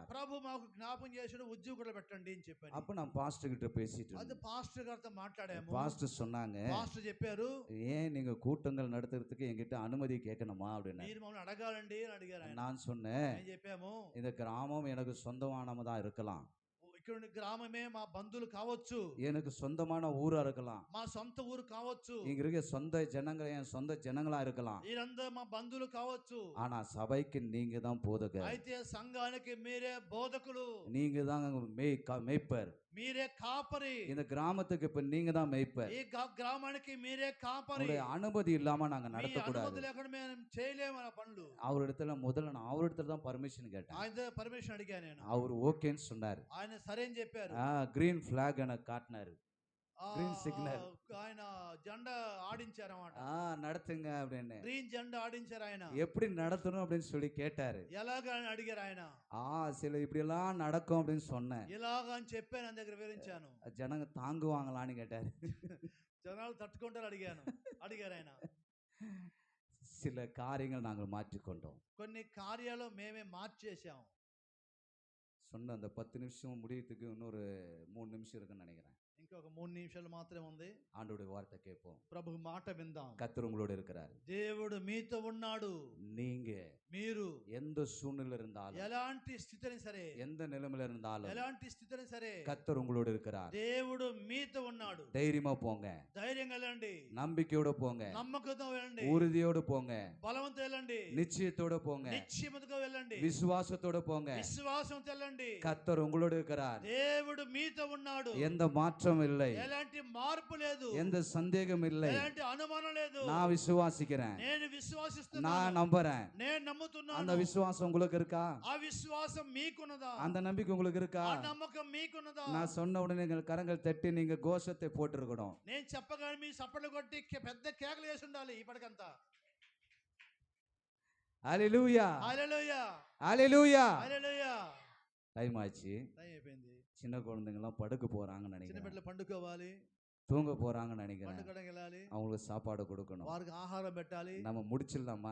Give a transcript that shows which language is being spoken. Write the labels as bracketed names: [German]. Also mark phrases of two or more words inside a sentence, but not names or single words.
[Telugu] ప్రభు మాకు జ్ఞాపం చేసాడు, ఉద్యోగులు పెట్టండి అని చెప్పాను. [Tamil] அப்ப நான் பாஸ்டர் கிட்ட பேசிட்டு [Telugu] అది [Tamil] இருந்தேன். [Telugu] పాస్టర్ గారితో మాట్లాడాము. [Tamil] பாஸ்டர் சொன்னாங்க, [Telugu] పాస్టర్ చెప్పారు, [Tamil] ஏன் நீங்க கூட்டங்கள் நடத்துறதுக்கு என்கிட்ட அனுமதி கேட்கணுமா அப்படின்னு. [Telugu] మీరు మమ్మల్ని అడగాలండి అని అడిగారు ఆయన. [Tamil] நான் சொன்னேன், [Telugu] నేను చెప్పాము, [Tamil] இந்த கிராமம் எனக்கு சொந்தமானதா இருக்கலாம், [Telugu] ఇక్కడ ఉన్న గ్రామమే మా బంధువులు కావచ్చు, [Tamil] எனக்கு சொந்தமான ஊரா இருக்கலாம், [Telugu] మా సొంత ఊరు కావచ్చు, [Tamil] இங்க இருக்க சொந்த ஜனங்கள் என் சொந்த ஜனங்களா இருக்கலாம், [Telugu] వీరందరూ మా బంధువులు కావచ్చు. [Tamil] ஆனா சபைக்கு நீங்க தான் போதகர், [Telugu] అయితే సంఘానికి మీరే బోధకులు, [Tamil] நீங்க தான் மேய்ப்பர், [Telugu] మీరే కాపరి, [Tamil] இந்த கிராமத்துக்கு இப்ப நீங்க தான் மேய்ப்பர். [Telugu] ఈ గ్రామానికి మీరే కాపరి. [Tamil] உங்களுடைய அனுமதி இல்லாம நாங்க [Telugu] మీ [Tamil] நடத்தக்கூடாது. [Telugu] అనుమతి లేకుండా మేము చేయలేము ఆ పనులు. [Tamil] அவரிடத்துல முதல்ல நான் அவரிடத்துல தான் பர்மிஷன் கேட்டேன். [Telugu] ఆయన పర్మిషన్ అడిగా నేను. [Tamil] அவர் ஓகேன்னு சொன்னார். [Telugu] ఆయన సరే అని చెప్పారు. [English] green black [Tamil] எனக்கு காட்டினாரு, [English] green signal. [Telugu] ఆయన జెండా ఆడించారు అన్నమాట. [Tamil] நடத்துங்க அப்படின்னு. [Telugu] గ్రీన్ జెండా ఆడించారు ఆయన. [Tamil] எப்படி நடத்தணும் அப்படின்னு சொல்லி கேட்டாரு. [Telugu] ఎలాగా అని అడిగారు ఆయన. [Tamil] சில இப்படி எல்லாம் நடக்கும் அப்படின்னு சொன்னேன். [Telugu] ఇలాగా అని చెప్పాను, ఆయన దగ్గర వివరించాను. [Tamil] ஜனங்க தாங்குவாங்களான்னு கேட்டாரு. [Telugu] జనాలు తట్టుకుంటారు అడిగారు ఆయన. [Tamil] சில காரியங்கள் நாங்கள் மாற்றிக்கொண்டோம். [Telugu] కొన్ని కార్యాలు మేమే మార్చేసాం. [Tamil] சொன்ன அந்த 10 நிமிஷம் முடியறதுக்கு இன்னொரு 3 நிமிஷம் இருக்குன்னு நினைக்கிறேன். [Telugu] ఇంకొక 3 నిమిషాలు మాత్రమే ఉంది. [Tamil] ஆண்டவருடைய வார்த்தை கேட்போம். [Telugu] ప్రభు మాట విందాం. [Tamil] கர்த்தர் உங்களோட இருக்கிறார். [Telugu] దేవుడు మీతో ఉన్నాడు. [Tamil] நீங்க [Telugu] మీరు [Tamil] எந்த சூழ்நிலை இருந்தாலும், [Telugu] ఎలాంటి స్థితిని సరే, [Tamil] எந்த நிலைமையில இருந்தாலும் [Telugu] ఎలాంటి స్థితిని సరే, [Tamil] கர்த்தர் உங்களோட இருக்கிறார். [Telugu] దేవుడు మీతో ఉన్నాడు. [Tamil] தைரியமா போங்க, [Telugu] ధైర్యంగా వెళ్ళండి, [Tamil] நம்பிக்கையோட போங்க, [Telugu] నమ్మకంతో వెళ్ళండి, [Tamil] உறுதியோட போங்க, [Telugu] బలవంతో వెళ్ళండి, [Tamil] நிச்சயத்தோட போங்க, [Telugu] నిశ్చయముగా వెళ్ళండి, [Tamil] விசுவாசத்தோட போங்க. [Telugu] విశ్వాసంతో వెళ్ళండి. [Tamil] கர்த்தர் உங்களோட இருக்கிறார். [Telugu] దేవుడు మీతో ఉన్నాడు. [Tamil] எந்த மாற்றம் இல்லை, [Telugu] ఎలాంటి మార్పు లేదు, [Tamil] எந்த சந்தேகம் இல்லை. [Telugu] ఎలాంటి అనుమానం లేదు. [Tamil] நான் విశ్వాసిக்கிறேன், [Telugu] నేను విశ్వాసిస్తున్నాను, [Tamil] நான் நம்புறேன். [Telugu] నేను నమ్ముతున్నాను. [Tamil] அந்த விசுவாசம் உங்களுக்கு இருக்கா? [Telugu] ఆ విశ్వాసం మీకున్నదా? [Tamil] அந்த நம்பிக்கை உங்களுக்கு இருக்கா? [Telugu] ఆ నమ్మకం మీకున్నదా? [Tamil] நான் சொன்ன உடனே நீங்கள் கரங்கள் தட்டி நீங்க கோஷத்தை போட்டிருக்கணும். [Telugu] నేను చెప్పగానే మీ చప్పట్లు కొట్టి పెద్ద కేకలు వేసి ఉండాలి ఇప్పటికంతా. [Tamil] ஹalleluya, [Telugu] హల్లెలూయా, [Tamil] ஹalleluya. [Telugu] హల్లెలూయా. [Tamil] டைம் ஆச்சு. [Telugu] టైం అయిపోయింది. [Tamil] சின்ன குழந்தைங்க எல்லாம் படுக்க போறாங்கன்னு [Telugu] చిన్న [Tamil] நினைக்கிறேன், [Telugu] బిడ్డలు పండుకోవాలి, [Tamil] தூங்க போறாங்கன்னு நினைக்கிறேன். [Telugu] పండుకోవడానికి వెళ్ళాలి, [Tamil] அவங்களுக்கு சாப்பாடு கொடுக்கணும். [Telugu] వారికి ఆహారం పెట్టాలి. [Tamil] நம்ம முடிச்சிடலாமா?